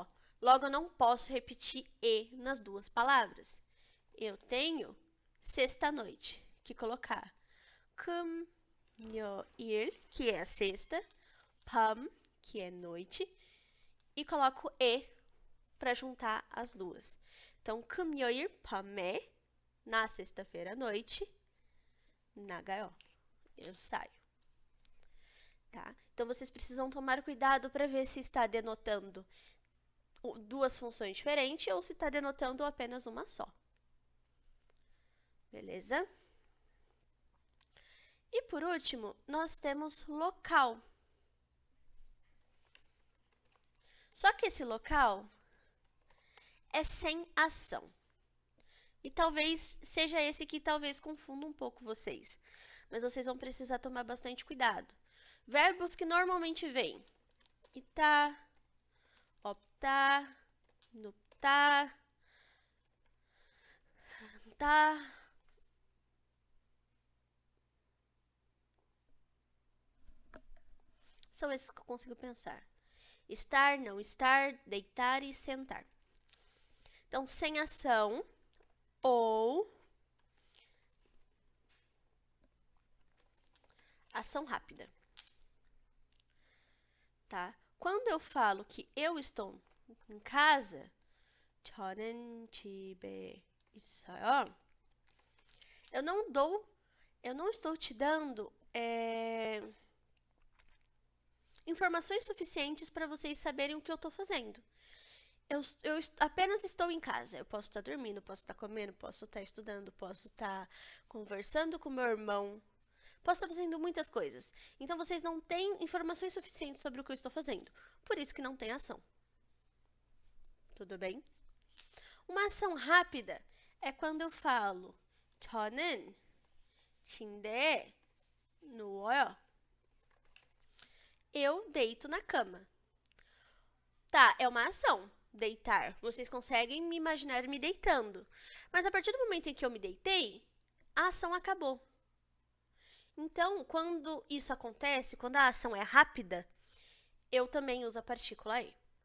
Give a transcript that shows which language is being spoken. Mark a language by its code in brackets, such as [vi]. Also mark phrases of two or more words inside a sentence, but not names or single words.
[pt] Logo, eu não posso repetir E nas 2 palavras. Eu tenho sexta-noite, que colocar 금요일, que é a sexta, 밤, que é noite, e coloco E para juntar as 2. Então, [ko] 금요일 밤에, [pt] na sexta-feira à noite, 나가요. Eu saio. Tá? Então, vocês precisam tomar cuidado para ver se está denotando 2 funções diferentes ou se está denotando apenas uma só. Beleza? E por último, nós temos local. Só que esse local é sem ação. E talvez seja esse que talvez confunda um pouco vocês. Mas vocês vão precisar tomar bastante cuidado. Verbos que normalmente vêm: [ko] 있다, 없다, 눕다, [pt] tá. São esses que eu consigo pensar. Estar, não estar, deitar e sentar. Então, sem ação ou ação rápida. Tá? Quando eu falo que eu estou em casa, [ko] 저는 집에 있어요. [pt] Eu não estou te dando informações suficientes para vocês saberem o que eu estou fazendo. Eu apenas estou em casa. Eu posso estar dormindo, posso estar comendo, posso estar estudando, posso estar conversando com meu irmão, posso estar fazendo muitas coisas. Então, vocês não têm informações suficientes sobre o que eu estou fazendo. Por isso que não tem ação. Tudo bem? Uma ação rápida é quando eu falo [ko] 저는 침대에 누워요. [pt] Eu deito na cama. Tá, é uma ação, deitar. Vocês conseguem me imaginar me deitando. Mas a partir do momento em que eu me deitei, a ação acabou. Então, quando isso acontece, quando a ação é rápida, eu também uso a partícula E.